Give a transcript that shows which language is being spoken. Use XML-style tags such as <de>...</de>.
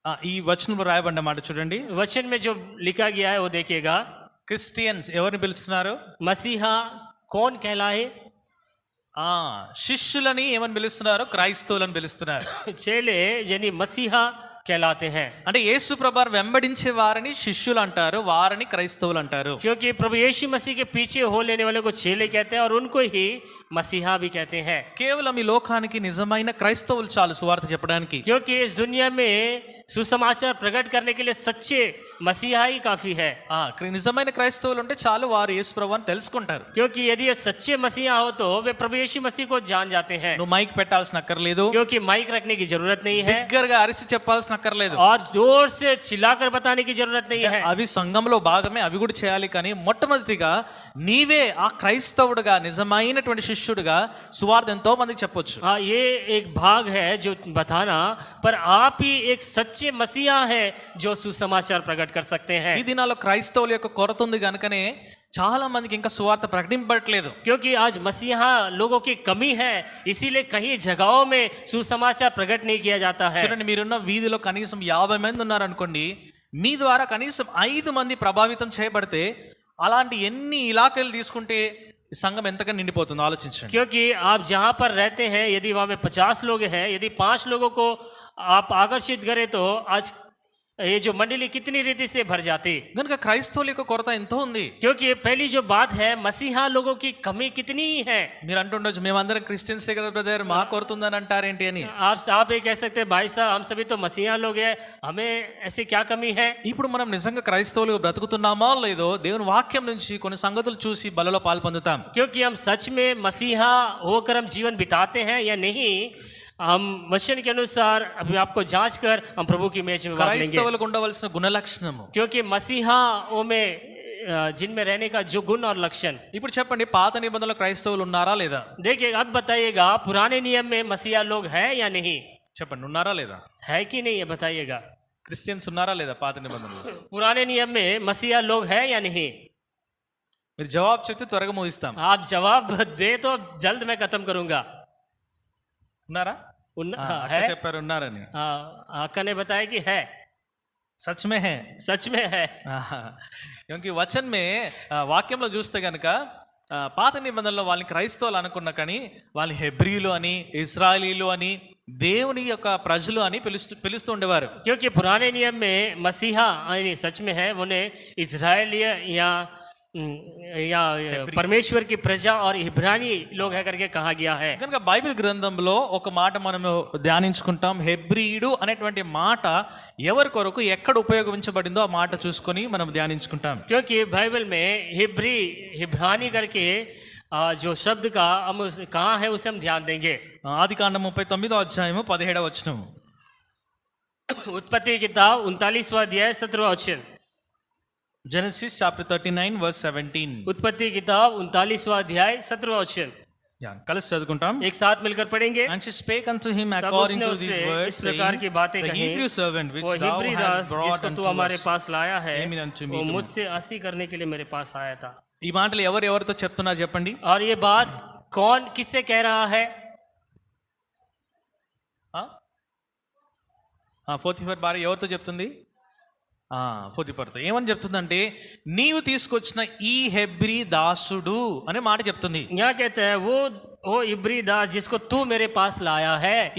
<te>ఈ వచనంలో రాయబడిన మాట చూడండి.</te> <hi>वचन में जो लिखा गया है वो देखिएगा।</hi> <te>క్రిస్టియన్స్ ఎవరిని పిలుస్తున్నారు?</te> <hi>मसीहा कौन कहलाए?</hi> <te>శిష్యులని ఏమని పిలుస్తున్నారు? క్రైస్తవులని పిలుస్తున్నారు.</te> <hi>चेले यानी मसीहा कहलाते हैं।</hi> <te>అంటే యేసు ప్రభువుని వెంబడించే వారిని శిష్యులు అంటారు, వారిని క్రైస్తవులు అంటారు.</te> <hi>क्योंकि प्रभु यीशु मसीह के पीछे हो लेने वाले को चेले कहते हैं और उनको ही मसीहा भी कहते हैं।</hi> <te>కేవలం ఈ లోకానికి నిజమైన క్రైస్తవులు చాలు సువార్త చెప్పడానికి.</te> <hi>क्योंकि इस दुनिया में सुसमाचार प्रकट करने के लिए सच्चे मसीहा ही काफी है।</hi> <te>నిజమైన క్రైస్తవులు ఉంటే చాలు, వారు యేసు ప్రభువుని తెలుసుకుంటారు.</te> <hi>क्योंकि यदि ये सच्चे मसीहा हो तो वे प्रभु यीशु मसीह को जान जाते हैं।</hi> <te>నువ్వు మైక్ పెట్టాల్సిన అక్కర్లేదు,</te> <hi>क्योंकि माइक रखने की जरूरत नहीं है</hi> <te>బిగ్గరగా అరిసి చెప్పాల్సిన అక్కర్లేదు,</te> <hi>और जोर से चिल्लाकर बताने की जरूरत नहीं है।</hi> <te>అవి సంఘంలో భాగమే, అవి కూడా చేయాలి. కానీ మొట్టమొదటిగా నీవే ఆ క్రైస్తవుడుగా నిజమైనటువంటి శిష్యుడిగా సువార్త ఎంతో మందికి చెప్పొచ్చు.</te> <hi>हाँ, ये एक भाग है जो बताना, पर आप ही एक सच्चे मसीहा है जो सुसमाचार प्रकट कर सकते हैं।</hi> <te>ఈ దినాల్లో క్రైస్తవుల యొక్క కొరత ఉంది కనుకనే చాలా మందికి ఇంకా సువార్త ప్రకటింపబడట్లేదు.</te> <hi>क्योंकि आज मसीहा लोगों की कमी है, इसीलिए कहीं जगहों में सुसमाचार प्रकट नहीं किया जाता है।</hi> <te>చూడండి, మీరున్న వీధిలో కనీసం 50 మంది ఉన్నారనుకోండి, మీ ద్వారా కనీసం 5 మంది ప్రభావితం చేయబడితే అలాంటి ఎన్ని ఇలాకాలు తీసుకుంటే ఈ సంఘం ఎంతగా నిండిపోతుందో ఆలోచించండి.</te> <hi>क्योंकि आप जहाँ पर रहते हैं, यदि वहाँ में 50 लोग हैं, यदि 5 लोगों को आप आकर्षित करें तो आज ये जो मंडली कितनी रीति से भर जाती।</hi> <te>కనుక క్రైస్తవుల యొక్క కొరత ఎంతో ఉంది.</te> <hi>क्योंकि पहली जो बात है, मसीहा लोगों की कमी कितनी है।</hi> <te>మీరు అంటుండొచ్చు, మేమందరం క్రిస్టియన్సే కదా బ్రదర్, మా కొరత ఉందని అంటారేంటి అని.</te> <hi>आप ये कह सकते हैं, भाई साहब हम सभी तो मसीहा लोग हैं, हमें ऐसी क्या कमी है?</hi> <te>ఇప్పుడు మనం నిజంగా క్రైస్తవులుగా బ్రతుకుతున్నామో లేదో దేవుని వాక్యం నుంచి కొన్ని సంగతులు చూసి బలలో పాల్పొందుతాం.</te> <hi>क्योंकि हम सच में मसीहा होकर हम जीवन बिताते हैं या नहीं, हम वचन के अनुसार अभी आपको जांच कर हम प्रभु की इमेज में भाग लेंगे।</hi> <te>క్రైస్తవులకు ఉండవలసిన గుణలక్షణము,</te> <hi>क्योंकि मसीहाओं में जिनमें रहने का जो गुण और लक्षण।</hi> <te>ఇప్పుడు చెప్పండి, పాత నిబంధనలో క్రైస్తవులు ఉన్నారా లేదా?</te> <hi>देखिए, अब बताइएगा, पुराने नियम में मसीहा लोग हैं या नहीं?</hi> <te>చెప్పండి, ఉన్నారా లేదా?</te> <hi>है कि नहीं, ये बताइएगा।</hi> <te>క్రిస్టియన్స్ ఉన్నారా లేదా పాత నిబంధనలో?</te> <hi>पुराने नियम में मसीहा लोग हैं या नहीं?</hi> <te>మీరు జవాబు చెప్తే త్వరగా ముగిస్తాం.</te> <hi>आप जवाब दे तो जल्द मैं खत्म करूंगा।</hi> <te>ఉన్నారా?</te> <hi>है?</hi> <te>అక్క చెప్పారు ఉన్నారని.</te> <hi>अक्का ने बताया कि है, సచ్ మే హై. सच में है। क्योंकि वचन में</hi> <te>వాక్యంలో చూస్తే గనుక పాత నిబంధనలో వాళ్ళని క్రైస్తవులు అనుకున్నా కానీ వాళ్ళని హెబ్రీలు అని, ఇజ్రాయేలీలు అని, దేవుని యొక్క ప్రజలు అని పిలుస్తూ ఉండేవారు.</te> <hi>क्योंकि पुराने नियम में मसीहा सच में है, उन्हें इजराइलिया या परमेश्वर की प्रजा और इब्रानी लोग है करके कहा गया है।</hi> <te>కనుక బైబిల్ గ్రంథంలో ఒక మాట మనము ధ్యానించుకుంటాం. హెబ్రీయుడు అనేటువంటి మాట ఎవరి కొరకు ఎక్కడ ఉపయోగించబడిందో ఆ మాట చూసుకొని మనం ధ్యానించుకుంటాం.</te> <hi>क्योंकि बाइबल में हिब्रानी करके जो शब्द का हम कहाँ है उसे हम ध्यान देंगे।</hi> <te>ఆదికాండం 39వ అధ్యాయము 17వ వచనం.</te> <hi>उत्पत्ति किताब 39वां अध्याय 17वां वचन।</hi> <en>Genesis chapter 39 verse 17.</en> <hi>उत्पत्ति किताब 39वां अध्याय 17वां वचन।</hi> <te>కలిసి చదువుకుంటాం.</te> <hi>एक साथ मिलकर पढ़ेंगे।</hi> <en>And she spake unto him</en> <hi>तब</hi> <en>according</en> <hi>उसने</hi> <en>to</en> <hi>उससे</hi> <en>these words,</en> <hi>इस प्रकार की बातें</hi> <en>the</en> <hi>कहीं,</hi> <en>Hebrew servant which</en> <hi>वो</hi> <en>thou</en> <hi>हिब्री</hi> <en>hast</en> <hi>दास</hi> <en>brought</en> <hi>जिसको तू</hi> <en>unto</en> <hi>हमारे</hi> <en>us</en> <hi>पास लाया है,</hi> <en>came unto me</en> <hi>वो</hi> <en>to-</en> <hi>मुझसे हंसी करने के लिए मेरे पास आया था।</hi> <te>ఈ మాటలు ఎవరితో చెప్తున్నారు చెప్పండి?</te> <hi>और ये बात कौन किससे कह रहा है?</hi> <te>పోతిఫర్ భార్య ఎవరితో చెప్తుంది? పోతిఫర్తో. ఏమని చెప్తుందంటే, నీవు తీసుకొచ్చిన ఈ హెబ్రీ దాసుడు అనే మాట చెప్తుంది.</te> <hi>यहाँ कहते हैं वो इब्री दास जिसको तू मेरे पास लाया है।</hi>